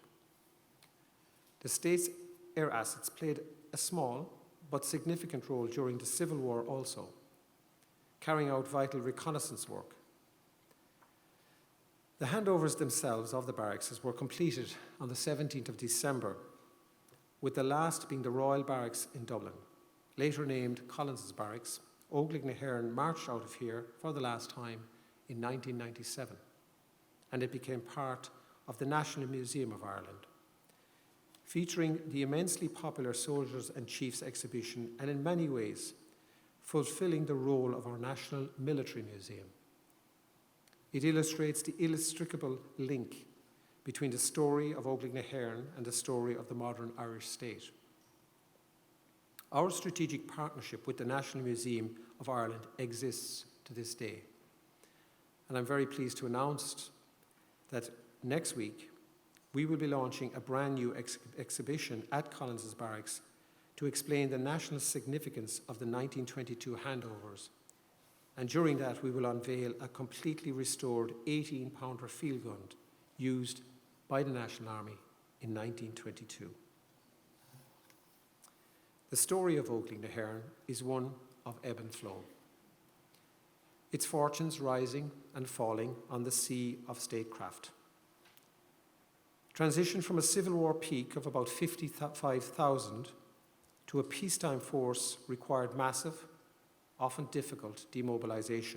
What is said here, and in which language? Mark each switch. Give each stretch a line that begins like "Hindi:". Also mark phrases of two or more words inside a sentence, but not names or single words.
English: The state's air assets played a small but significant role during the Civil War also, carrying out vital reconnaissance work. The handovers themselves of the barracks were completed on the 17th of December, with the last being the Royal Barracks in Dublin, later named Collins's Barracks. Óglaigh na hÉireann marched out of here for the last time in 1997, and it became part of the National Museum of Ireland, featuring the immensely popular Soldiers and Chiefs exhibition and in many ways fulfilling the role of our National Military Museum. It illustrates the inextricable link between the story of Óglaigh na hÉireann and the story of the modern Irish state. Our strategic partnership with the National Museum of Ireland exists to this day. And I'm very pleased to announce that next week we will be launching a brand new exhibition at Collins's Barracks to explain the national significance of the 1922 handovers. And during that, we will unveil a completely restored 18-pounder field gun used by the National Army in 1922. The story of Óglaigh na hÉireann is one of ebb and flow, its fortunes rising and falling on the sea of statecraft. Transition from a Civil War peak of about 55,000 to a peacetime force required massive, often difficult demobilisation.